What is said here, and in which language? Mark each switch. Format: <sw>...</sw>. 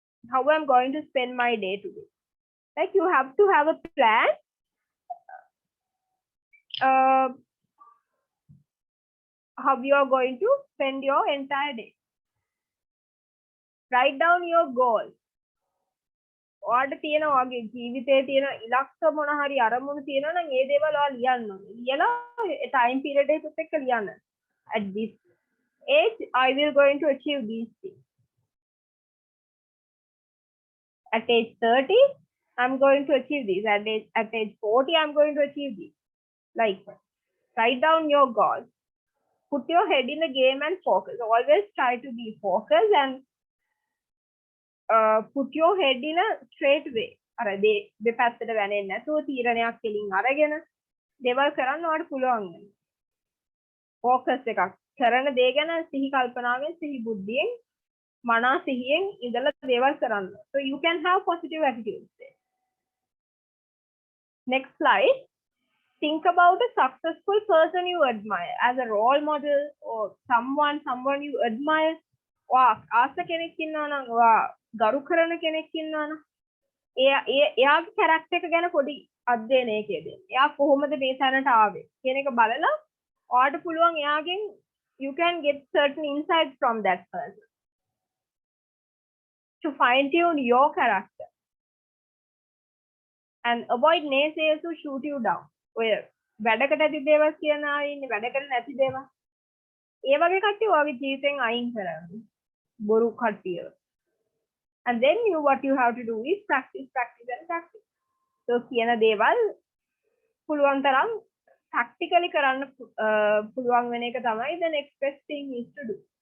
<en>How I'm going to spend my day today. Like you have to have a plan. How you are going to spend your entire day. Write down your goals.</en> <si>ඔයාට තියෙන වගේ ජීවිතයේ තියෙන ඉලක්ක මොන හරි අරමුණු තියෙනවා නම් ඒ දේවල් ඔයා ලියන්න ඕනේ. ලියලා time period එකත් එක්ක ලියන්න.</si> <en>At this age, I will going to achieve these things. At age 30, I'm going to achieve this. At age 40, I'm going to achieve this. Like that. Write down your goals. Put your head in the game and focus. Always try to be focused and put your head in a straight way.</en> <si>අර දෙපැත්තට වැනෙන්නේ නැතුව තීරණයක් කෙලින් අරගෙන දේවල් කරන්න ඔයාලට පුළුවන් වෙනවා. focus එකක් කරන දේ ගැන සිහි කල්පනාවෙන් සිහි බුද්ධියෙන් මනා සිහියෙන් ඉඳලා දේවල් කරන්න.</si> <en>So you can have positive attitudes there. Next slide. Think about a successful person you admire as a role model or someone you admire.</en> <si>ආස කෙනෙක් ඉන්නවා නම් ගරු කරන කෙනෙක් ඉන්නවා නම් එයාගේ කැරක්ටර් එක ගැන පොඩි අධ්‍යයනයක යෙදෙන්න. එයා කොහොමද මේ තැනට ආවේ කියන එක බලලා ඔයාට පුළුවන් එයාගෙන්</si> <en>you can get certain insights from that person to fine tune your character and avoid naysayers who shoot you down.</en> <si>ඔය වැඩකට ඇති දේවල් කියන අය ඉන්නේ වැඩකට නැති දේවල්. ඒ වගේ කට්ටිය ඔයාගේ ජීවිතෙන් අයින් කරන්න. බොරු කට්ටිය.</si> <en>And then what you have to do is practice. So</en> <si>කියන දේවල් පුළුවන් තරම් practically කරන්න පුළුවන් වෙන එක තමයි</si> <en>the next best thing is to do.</en>